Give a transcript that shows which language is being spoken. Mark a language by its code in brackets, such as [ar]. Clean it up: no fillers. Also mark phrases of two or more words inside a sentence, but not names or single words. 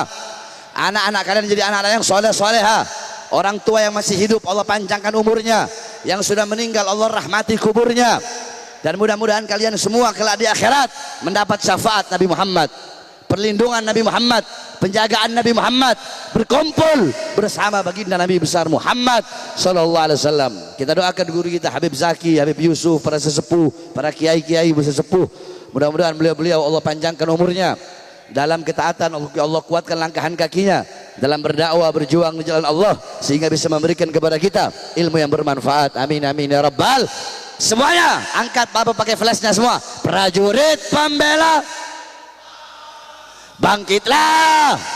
[id] Anak-anak kalian jadi anak-anak yang soleh-soleha. Orang tua yang masih hidup Allah panjangkan umurnya, yang sudah meninggal Allah rahmati kuburnya. Dan mudah-mudahan kalian semua kelak di akhirat mendapat syafaat Nabi Muhammad, perlindungan Nabi Muhammad, penjagaan Nabi Muhammad, berkumpul bersama baginda Nabi besar Muhammad [ar] صلى الله عليه وسلم. [id] Kita doakan guru kita Habib Zaki, Habib Yusuf, para sesepuh, para kiai-kiai bersesepuh. Mudah-mudahan beliau-beliau Allah panjangkan umurnya dalam ketaatan, Allah kuatkan langkahan kakinya dalam berdakwah, berjuang di jalan Allah, sehingga bisa memberikan kepada kita ilmu yang bermanfaat. [ar] آمين آمين يا رب. [id] Semuanya angkat Bapak pakai flashnya semua. Prajurit pembela, bangkitlah.